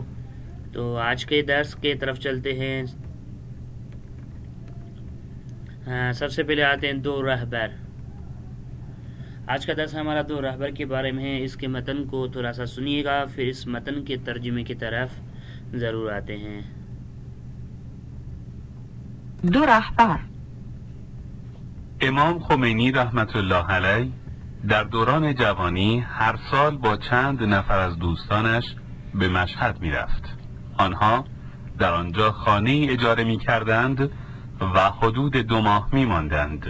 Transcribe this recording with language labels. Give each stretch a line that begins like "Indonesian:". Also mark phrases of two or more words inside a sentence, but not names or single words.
Urdu: تو آج کے درس کے طرف چلتے ہیں۔ سب سے پہلے آتے ہیں دو رہبر۔ آج کا درس ہمارا دو رہبر کے بارے میں ہے۔ اس کے متن کو تھوڑا سا سنیے گا، پھر اس متن کے ترجمے کی طرف ضرور آتے ہیں۔
Persian: دو رهبر. امام خمینی
Arabic: رحمت الله علیه
Persian: در دوران جوانی هر سال با چند نفر از دوستانش به مشهد می رفت. آنها در آنجا خانه اجاره می کردند و حدود 2 ماه می ماندند.